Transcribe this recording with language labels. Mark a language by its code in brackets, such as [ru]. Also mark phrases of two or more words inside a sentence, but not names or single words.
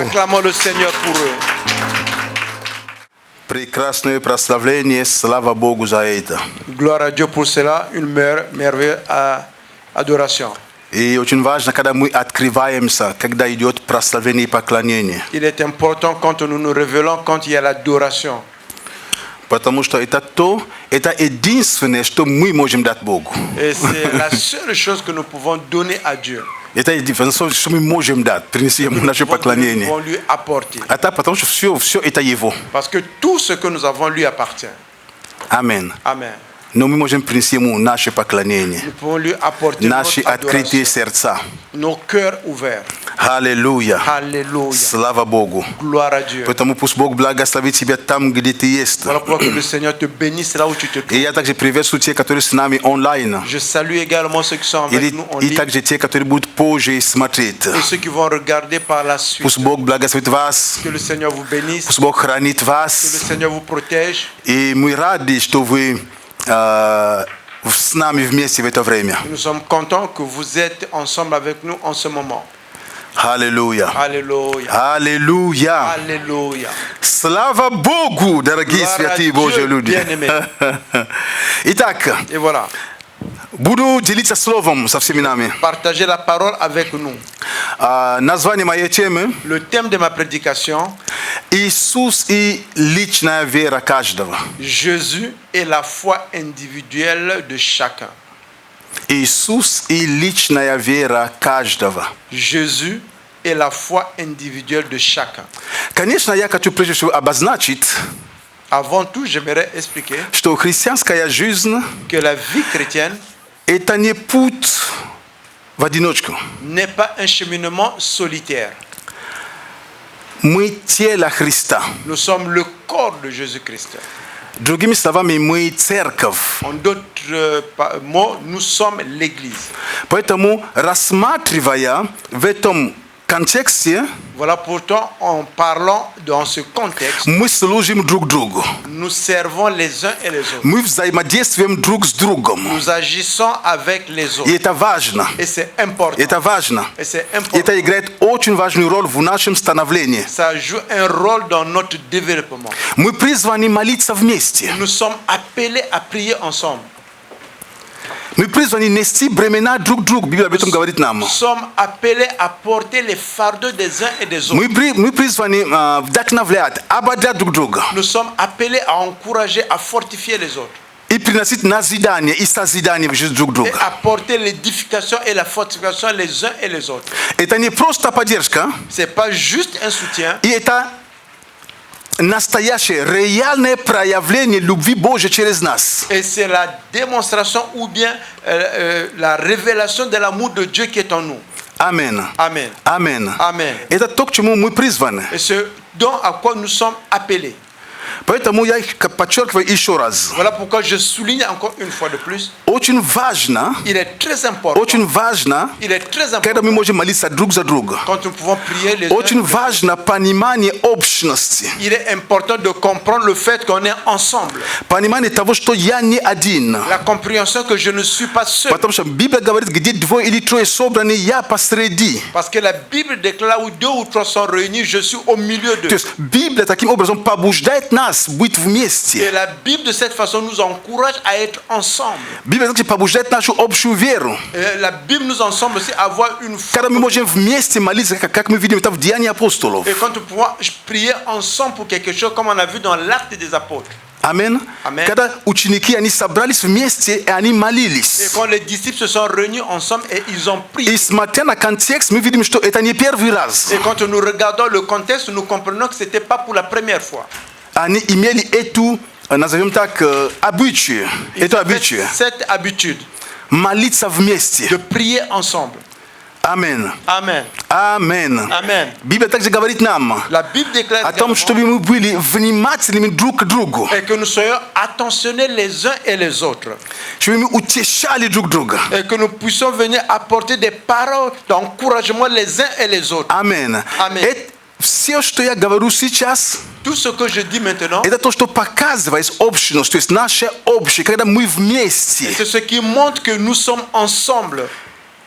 [fr] Acclamons le Seigneur pour eux. [ru] Прекрасное прославление, слава Богу за это. [fr] Gloire à Dieu pour cela, une merveilleuse adoration. [ru] И очень важно, когда мы открываемся, когда идет прославление и поклонение. [fr] Il est important quand nous nous révélons, quand il y a l'adoration. [ru] Потому что это единственное, что мы можем дать Богу. [fr] Et c'est la seule chose que nous pouvons donner à Dieu. [ru] Это единственное, что мы можем дать, принести Ему наше [fr] Nous [ru] поклонение. [fr] pouvons lui apporter. [ru] Это потому что все это Его. [fr] Parce que tout ce que nous avons lui appartient. [ru] Аминь. [fr] Amen. [ru] Но мы можем принести Ему наше поклонение, [fr] Nous pouvons lui apporter [ru] наши [fr] notre [ru] открытые [fr] adoration, [ru] сердца. [fr] nos cœurs ouverts. [ru] Аллилуйя. [fr] Alléluia. [ru] Слава Богу. [fr] Gloire à Dieu. [ru] Поэтому пусть Бог благословит тебя там, где ты есть. [fr] Voilà pourquoi que le Seigneur te bénisse là où tu te [ru] И [fr] trouves. [ru] я также приветствую те, которые с нами онлайн. [fr] Je salue également ceux qui sont avec nous en [ru] И [fr] ligne [ru] также те, которые будут позже смотреть. [fr] et ceux qui vont regarder par la suite. [ru] Пусть Бог благословит вас. [fr] Que le Seigneur vous bénisse, [ru] Пусть Бог хранит [fr] que le [ru] вас. [fr] Seigneur vous protège. [ru] И мы рады, что вы с нами вместе в это время. [fr] Nous sommes contents que vous êtes ensemble avec nous en ce moment. [ru] Аллилуйя. [fr] Alléluia. [ru] Аллилуйя. [fr] Alléluia. [ru] Слава Богу, дорогие [fr] Gloire à [ru] святые [fr] Dieu, [ru] Божьи люди. [fr] bien-aimés. [ru] Итак, [fr] Et voilà. [ru] буду делиться словом со всеми нами. [fr] Partagez la parole avec nous. [ru] Название моей темы [fr] Le thème de ma prédication, – [ru] Иисус и личная вера каждого. [fr] Jésus et la foi individuelle de chacun. [ru] Иисус и личная вера каждого. [fr] Jésus et la foi individuelle de chacun. [ru] Конечно, я хочу прежде всего обозначить, [fr] Avant tout, j'aimerais expliquer [ru] что христианская жизнь [fr] que la vie chrétienne – [ru] это не путь в одиночку. [fr] n'est pas un cheminement solitaire. [ru] Мы тело Христа. [fr] Nous sommes le corps de Jésus-Christ. [ru] Другими словами, мы церковь. [fr] En d'autres mots, nous sommes l'Église. [ru] Поэтому, рассматривая в этом контексте, [fr] Voilà pourtant, en parlant dans ce contexte, [ru] мы служим друг другу. [fr] nous servons les uns et les autres. [ru] Мы взаимодействуем друг с другом. [fr] Nous agissons avec les [ru] И [fr] autres. [ru] это важно. [fr] Et c'est important. [ru] Это важно. [fr] Et c'est important. [ru] Это играет очень важную роль в нашем становлении. [fr] Ça joue un rôle dans notre développement. [ru] Мы призваны молиться вместе. [fr] Nous sommes appelés à prier ensemble. [ru] Мы призваны нести бремена друг другу. Библия об этом говорит нам. [fr] Nous sommes appelés à porter les fardeaux des uns et des autres. [ru] Мы призваны вдохновлять, ободрять друг друга. [fr] Nous sommes appelés à encourager, à fortifier les autres. [ru] И приносить назидание и созидание в жизнь друг [fr] Et [ru] друга. [fr] apporter l'édification et la fortification les uns et les autres. [ru] Это не просто поддержка. [fr] C'est pas juste un soutien. [ru] И это настоящее, реальное проявление любви Божьей через нас. [fr] Et c'est la démonstration ou bien la révélation de l'amour de Dieu qui est en nous. [ru] Аминь. [fr] Amen. [ru] Аминь. [fr] Amen. [ru] Это то, к чему мы призваны. [fr] Et ce dont à quoi nous sommes appelés. [ru] Поэтому я подчеркиваю еще раз. [fr] Voilà pourquoi je souligne encore une fois de plus. [ru] Очень важно, [fr] Il est très important. [ru] очень важно, [fr] Il est très [ru] когда мы [fr] important [ru] можем молиться друг за друга. [fr] quand nous pouvons prier les uns. [ru] Очень важно понимание общности. [fr] Il est important de comprendre le fait qu'on est ensemble. [ru] Понимание того, что я не один. [fr] La compréhension que je ne suis pas seul. [ru] Потому что Библия говорит, где двое или трое собраны, я посреди. [fr] Parce que la Bible déclare où deux ou trois sont réunis, je suis au milieu [ru] То [fr] d'eux. [ru] есть Библия таким образом побуждает нас быть [fr] Et [ru] вместе. [fr] la Bible de cette façon nous encourage à être ensemble. [ru] Библия также побуждает нашу общую веру. [fr] Et la Bible nous ensemble aussi à avoir une foi. [ru] Когда мы можем вместе молиться, как мы видим это в Деянии апостолов. [fr] Et quand nous pouvons prier ensemble pour quelque chose, comme on a vu dans l'acte des apôtres. [ru] Аминь. [fr] Amen. [ru] Когда ученики, они собрались вместе, и они [fr] Et [ru] молились. [fr] quand les disciples se sont réunis ensemble et ils ont prié. [ru] И смотря на контекст, мы видим, что это не первый раз. [fr] Et quand nous regardons le contexte, nous comprenons que ce n'était pas pour la première fois. [ru] Они имели эту, назовем так, обычаю. Это обычаю. [fr] Cette habitude [ru] Молиться вместе. [fr] de prier ensemble. [ru] Аминь. [fr] Amen. [ru] Аминь. [fr] Amen. [ru] Библия также говорит нам [fr] La Bible déclare [ru] о том, [fr] également [ru] чтобы мы были внимательными друг к другу. [fr] et que nous soyons attentionnés les uns et les autres. [ru] Чтобы мы утешали друг друга. [fr] Et que nous puissions venir apporter des paroles d'encouragement les uns et les autres. [ru] Аминь. Аминь. Все, что я говорю сейчас, [fr] Tout ce que je dis maintenant, [ru] это то, что показывает общность, то есть наше общее, когда мы вместе. [fr] c'est ce qui montre que nous sommes ensemble.